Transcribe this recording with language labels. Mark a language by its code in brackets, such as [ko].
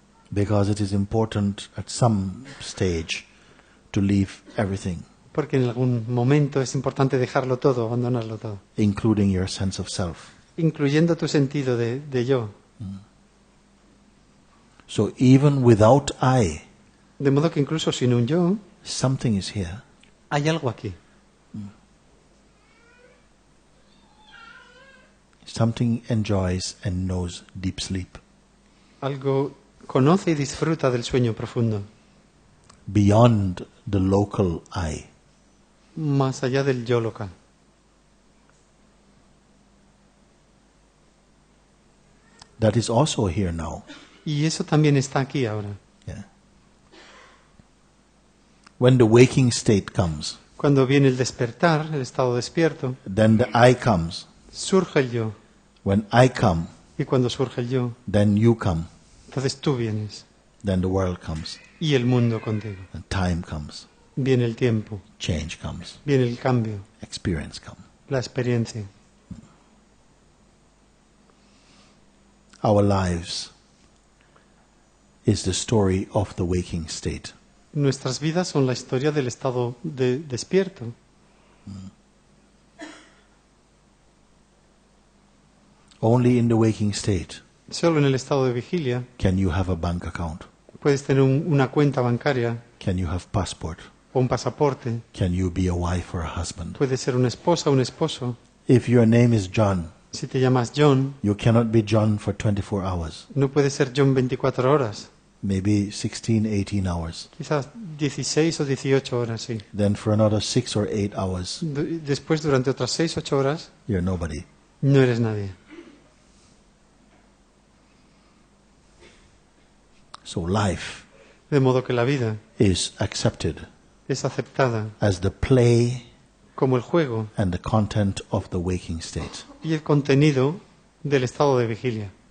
[en] Because it is important at some stage to leave everything, [es] Porque en algún momento es importante dejarlo todo, abandonarlo todo, [en] including your sense of self. [es] incluyendo tu sentido de yo. [en] So even without I, [es] De modo que incluso sin un yo, [en] something is here. [es] hay algo aquí. [en] Something enjoys and knows deep sleep, [es] Algo conoce y disfruta del sueño profundo, [en] beyond the local I. [es] más allá del yo local. [en] That is also here now. [es] Y eso también está aquí ahora. [en] Yeah. When the waking state comes, [es] Cuando viene el despertar, el estado despierto, [en] then the I comes. [es] surge el yo. [en] When I come, [es] Y cuando surge el yo, [en] then you come. [es] entonces tú vienes. [en] Then the world comes. [es] Y el mundo contigo. [en] And time comes. [es] Viene el tiempo, [en] Change comes. [es] viene el cambio, [en] Experience comes. [es] la experiencia. [en] Our lives is the story of the waking state. [es] Nuestras vidas son la historia del estado despierto. [en] Only in the waking state [es] Solo en el estado de vigilia [en] can you have a bank account. [es] puedes tener una cuenta bancaria [en] Can you have passport? [es] o un pasaporte. [en] Can you be a wife or a husband? [es] Puedes ser una esposa o un esposo. [en] If your name is John, [es] Si te llamas John, [en] you cannot be John for 24 hours. [es] no puedes ser John 24 horas. [en] Maybe 16, 18 hours. [es] Quizás 16 o 18 horas, sí. [en] Then for another 6 or 8 hours, [es] Después, durante otras 6 o 8 horas, [en] you're nobody. [es] no eres nadie. [en] So life [es] De modo que la vida [en] is accepted [es] es aceptada [en] as the play [es] como el juego [en] and the content of the waking state. [es] y el contenido del estado de vigilia.